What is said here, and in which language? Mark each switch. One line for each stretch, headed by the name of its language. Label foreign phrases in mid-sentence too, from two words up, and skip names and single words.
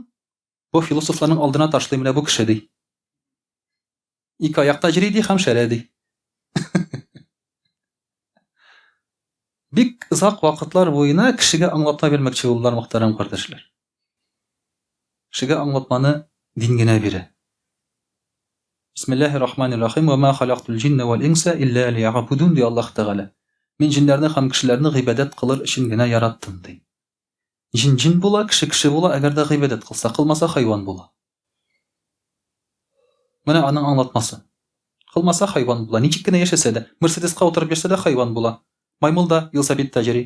Tatar: Бу философларның алдына ташлый, менә бу кеше ди. Ике аякта йөри ди һәм шәрә ди. Бик озак вакытлар буена кешегә аңлатма бирмәкче булдылар, мөхтәрәм кардәшләр. Кешегә аңлатманы дин генә бирә.
Arabic: بسم الله الرحمن الرحيم. وما خلقت الجن والإنس إلا ليعبدون ди Аллаһ Тәгалә.
Tatar: Мин җиннәрне һәм кешеләрне гыйбадәт кылыр өчен генә яраттым ди. Җин була, кеше була, әгәр дә гыйбадәт кылса, кылмаса хайван була. Менә аның аңлатмасы. Кылмаса хайван була. Ничек кенә яшәсә дә, Мерседеска утырып йөрсә дә хайван була. Маймылда велосипед тәҗри.